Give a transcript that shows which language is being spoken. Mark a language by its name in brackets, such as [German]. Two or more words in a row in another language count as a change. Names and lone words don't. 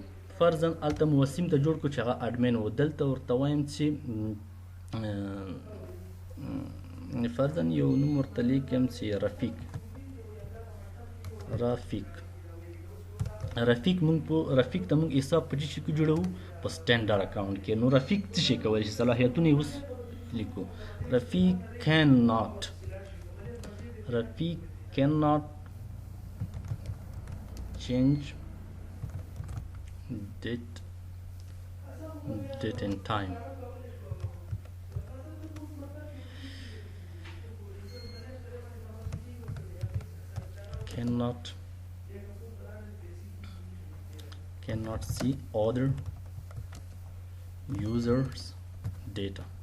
[Pashto] فرضاً هلته مو وسیم ته جوړ کړو چې هغه اډمین و، دلته ورته وایم چې فرضاً یو نوم ورته لیکم چې رفیق مونږ په رفیق ته مونږ حساب په چی کې جوړو؟ په [English] standard account [Pashto] کې. نو رفیق څه شي کولی شي؟ صلاحیتونه یې اوس لیکو. [English] رفیق can not change date and time. Cannot see other users data.